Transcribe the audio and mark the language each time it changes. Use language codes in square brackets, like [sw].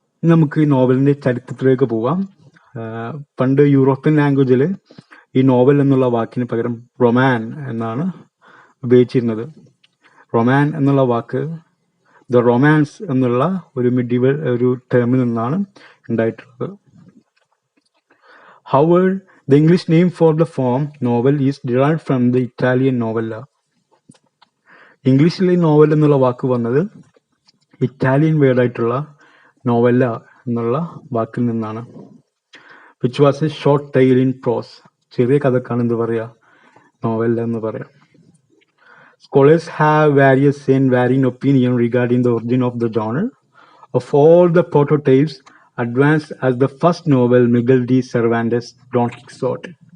[ml] നമുക്ക് ഈ നോവലിന്റെ ചരിത്രത്തിലേക്ക് പോവാം. പണ്ട് യൂറോപ്യൻ ലാംഗ്വേജിൽ ഈ നോവൽ എന്നുള്ള വാക്കിന് പകരം റൊമാൻ എന്നാണ് ഉപയോഗിച്ചിരുന്നത്. റൊമാൻ എന്നുള്ള വാക്ക് ദ റൊമാൻസ് എന്നുള്ള ഒരു മിഡീവൽ ഒരു ടേമിൽ നിന്നാണ് ഉണ്ടായിട്ടുള്ളത്. [en] However, the English name for the form novel is derived from the Italian novella. [ml] ഇംഗ്ലീഷിലെ നോവൽ എന്നുള്ള വാക്ക് വന്നത് ഇറ്റാലിയൻ വേർഡായിട്ടുള്ള നോവല്ല എന്നുള്ള വാക്കിൽ നിന്നാണ്. [en] Which was a short tale in prose. [ml] ചെറിയ കഥക്കാണ് എന്ത് പറയാ, നോവല്ല എന്ന് പറയാം. [en] Scholars have various and varying opinion regarding the origin of the genre. Of all the prototypes, advanced as the first novel, Miguel de Cervantes' Don Quixote.